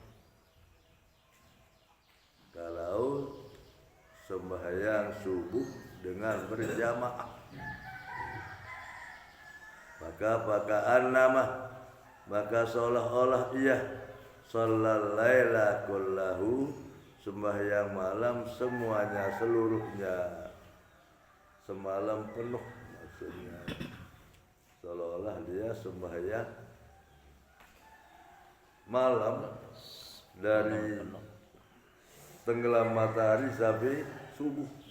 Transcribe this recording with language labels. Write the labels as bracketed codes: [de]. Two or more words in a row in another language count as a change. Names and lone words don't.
[id] Kalau sembahyang subuh dengan berjamaah, maka seolah-olah ia [ar] صلى الليل كله, [id] sembahyang malam semuanya, seluruhnya, semalam penuh. Maksudnya seolah-olah dia sembahyang malam dari tenggelam matahari sampai subuh.